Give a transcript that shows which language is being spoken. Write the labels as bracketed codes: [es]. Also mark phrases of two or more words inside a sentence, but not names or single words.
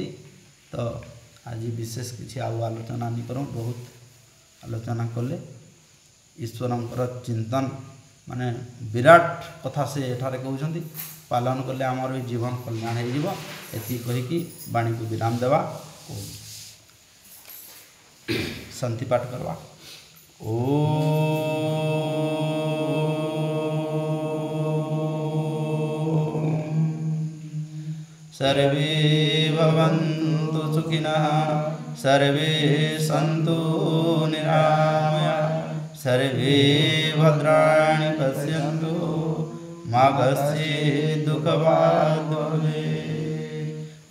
[or] ତ ଆଜି ବିଶେଷ କିଛି ଆଉ ଆଲୋଚନା ନି କରୁ, ବହୁତ ଆଲୋଚନା କଲେ ଈଶ୍ୱରଙ୍କର ଚିନ୍ତନ ମାନେ ବିରାଟ କଥା ସେ ଏଠାରେ କହୁଛନ୍ତି। ପାଳନ କଲେ ଆମର ବି ଜୀବନ କଲ୍ୟାଣ ହେଇଯିବ। ଏତିକି କହିକି ବାଣୀକୁ ବିରାମ ଦେବା ଓ ଶାନ୍ତି ପାଠ କରିବା। [sa] ଓ सर्वे भवन्तु सुखिनः, सर्वे सन्तु निरामया, सर्वे भद्राणि पश्यन्तु, मा कश्चित् दुःखभाग् भवेत्।